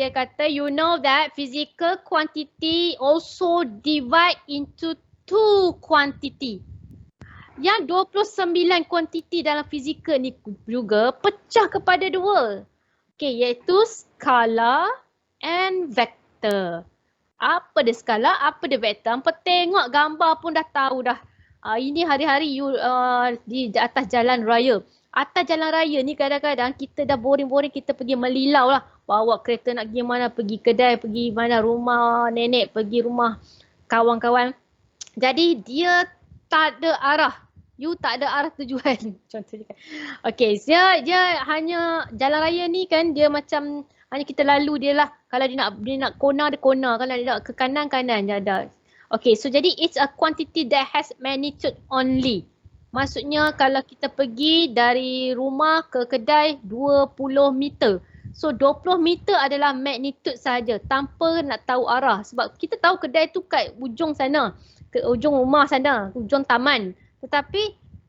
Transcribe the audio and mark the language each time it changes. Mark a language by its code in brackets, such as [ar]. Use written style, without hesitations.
[ms] Dia kata, [en] you know that physical quantity also divide into 2 quantity. [ms] Yang 29 quantity dalam fizikal ni juga pecah kepada 2. Okay, iaitu skala and vektor. Apa dia skala, apa dia vektor? Hampa tengok gambar pun dah tahu dah. Ini hari-hari you di atas jalan raya. Atas jalan raya ni kadang-kadang kita dah boring-boring, kita pergi melilau lah. Bawa kereta nak pergi mana, pergi kedai, pergi mana, rumah nenek, pergi rumah kawan-kawan. Jadi dia tak ada arah. You tak ada arah tujuan. Contohnya. Okay, dia hanya jalan raya ni kan, dia macam hanya kita lalu dia lah. Kalau dia nak corner, dia corner. Kalau dia nak ke kanan dia ada. [en] Okay, so jadi it's a quantity that has magnitude only. [ms] Maksudnya kalau kita pergi dari rumah ke kedai 20 meter. So 20 meter adalah magnitude sahaja tanpa nak tahu arah. Sebab kita tahu kedai tu kat ujung sana. Ke ujung rumah sana, ujung taman. Tetapi